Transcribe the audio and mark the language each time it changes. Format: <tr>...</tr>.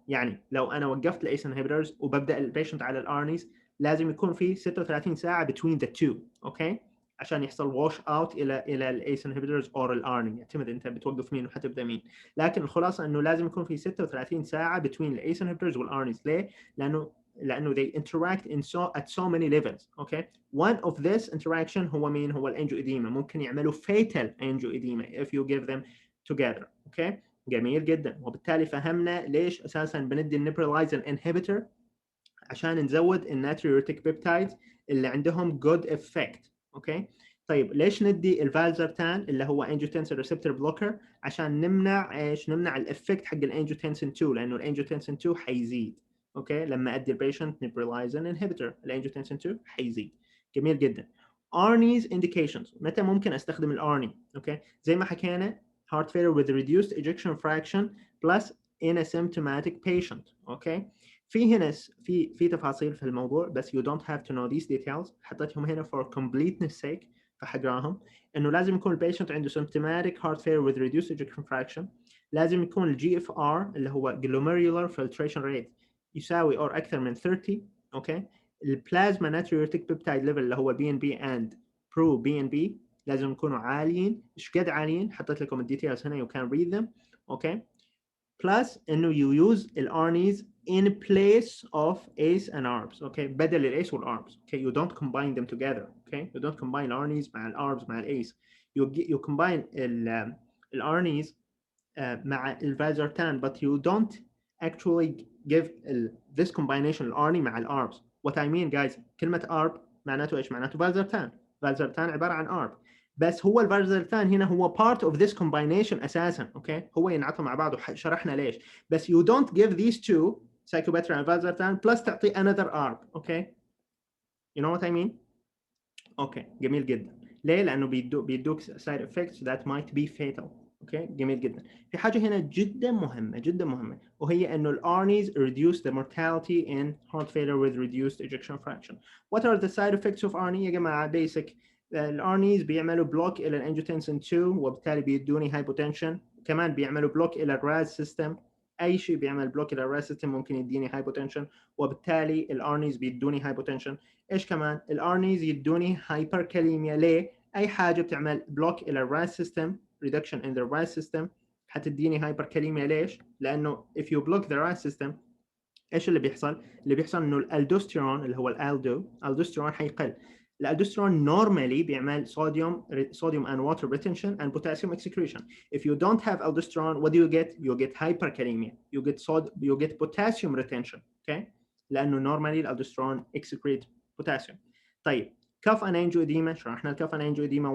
<ar>يعني لو انا وقفت الايس انهبيتورز وببدا البيشنت على الارنيز لازم يكون في 36 ساعه</ar> <en>between the two.</en> <ar>اوكي، عشان يحصل واش اوت الى الايس انهبيتورز اور الارني، يعتمد انت بتوقف مين وحتبدا مين. لكن الخلاصه انه لازم يكون في 36 ساعه between الايس انهبيتورز والارنيز. ليه؟ لانه</ar> <en>they interact at so many levels. okay, one of this interaction</en> <ar>هو مين؟ هو الانجيوإديما. ممكن يعملوا</ar> <en>fatal angioedema if you give them together. okay,</en> <ar>جميل جدا. وبالتالي فهمنا ليش اساسا بندي النيبرلايزن انهبيتور، عشان نزود الناتريوريتيك بيبتايدز اللي عندهم جود افكت. اوكي. طيب ليش ندي الفالزرتان اللي هو انجيوتنسين ريسبتور بلوكر؟ عشان نمنع ايش؟ نمنع الافكت حق الانجيوتنسين 2، لانه الانجيوتنسين 2 حيزيد. اوكي. لما ادي البيشنت نيبرلايزن انهبيتور الانجيوتنسين 2 حيزيد. جميل جدا. ARNI's indications، متى ممكن استخدم الارني؟ اوكي. زي ما حكينا</ar> <en>heart failure with reduced ejection fraction plus in a symptomatic patient. Okay.</en> <ar>في هنا في تفاصيل في الموضوع، بس</ar> <en>you don't have to know these details.</en> <ar>حطيتهم هنا</ar> <en>for completeness sake</en> <ar>فحقراهم. انه لازم يكون البيشنت عنده symptomatic heart failure with reduced ejection fraction، لازم يكون الجي اف ار اللي هو glomerular filtration rate يساوي او اكثر من 30. اوكي. البلازما ناتريوريتيك بيبتايد ليفل اللي هو بي ان بي اند برو بي ان بي لازم يكونوا عاليين. ايش قد عاليين؟ حطيت لكم الديتيلز هنا</ar> <en>you can read them. اوكي. plus انه you use الارنيز in place of ACE and ARBs.</en> <ar>okay. بدل الايس والاربس. okay.</ar> <en>you don't combine them together. okay. you don't combine الارنيز مع الاربس مع الايس. you combine الارنيز مع الفازرتان but you don't actually give this combination الارني مع الاربس. what I mean guys،</en> <ar>كلمة arb معناته ايش؟ معناته فازرتان. فازرتان عبارة عن arb، بس هو الفازرتان هنا هو</ar> <en>part of this combination</en> <ar>اساسا. اوكي. هو ينعطوا مع بعض وشرحنا ليش.</ar> <en>بس you don't give these two sacubitril and valsartan plus تعطي another arb. Okay. you know what I mean. Okay. جميل جدا.</en> <ar>ليه؟ لانه بيدوك</ar> <en>side effects that might be fatal.</en> <ar>اوكي. جميل جدا. في حاجه هنا جدا مهمه جدا مهمه، وهي انه الارنيز</ar> <en>reduce the mortality in heart failure with reduced ejection fraction. What are the side effects of ARNI</en> <ar>يا جماعه؟</ar> <en>basic.</en> <ar>الارنيز بيعملوا بلوك الى الانجيوتنسين 2 وبالتالي بيدوني هايبوتنشن. كمان بيعملوا بلوك الى الراز سيستم. اي شيء بيعمل بلوك الى الراز سيستم ممكن يديني هايبوتنشن، وبالتالي الارنيز بيدوني هايبوتنشن. ايش كمان؟ الارنيز يدوني هايبركاليميا. ليه؟ اي حاجه بتعمل بلوك الى الراز سيستم</ar> <en>reduction in the RAS system</en> <ar>حتديني هايبركاليميا. ليش؟ لانه</ar> <en>if you block the RAS system</en> <ar>ايش اللي بيحصل؟ اللي بيحصل انه الالدوستيرون اللي هو الالدوستيرون حيقل.</ar> <en>الالدوستيرون normally بيعمل sodium and water retention and potassium excretion. If you don't have aldosterone, what do you get? You get hyperkalemia. You get potassium retention. Okay? لانه normally الالدوستيرون excrete potassium. طيب cuff and angioedema، شرحنا الcuff and angioedema.</en>